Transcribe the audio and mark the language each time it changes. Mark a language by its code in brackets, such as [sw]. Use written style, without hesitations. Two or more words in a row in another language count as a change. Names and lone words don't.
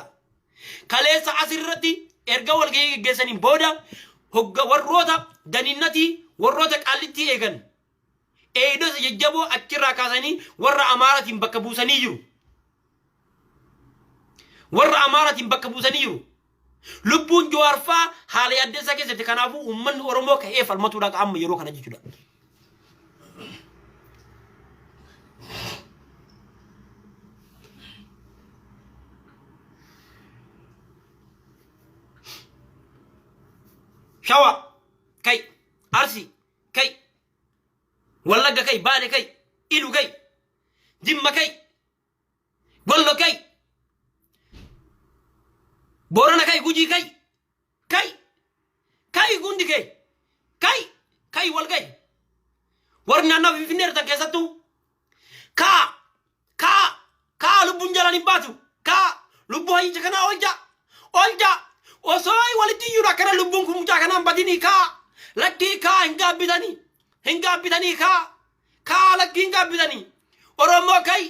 [om] Kaleessa asirratti erga walgahii geggeessaniin booda warroota daniinnatii warroota qaallittii eegan eeyidoota jajjaboo achirraa kaasanii warra Amaaratiin bakka buusanii jiru. Lubbuun Jawaar faa haala yaaddeessaa keessatti kanaafuu uummanni Oromoo ka'ee falmatuudhaan amma yeroo kana jechuudha. Shawa kai Arsii kai Wallagga kai Baale kai Ilu kai Jimma kai Gollo kai Borana kai Gujii kai Gundi kai wal kai warri naannoo Finfinnee irratti keessattuu kaa lubbuun jalaan hin baatu lubbuu hayyicha kanaa olja osoo walitti iyyuu akkana lubbuun kun mucaa kanaan badinii lakkii hin gaabbitanii lakkii hin gaabbitanii Oromoo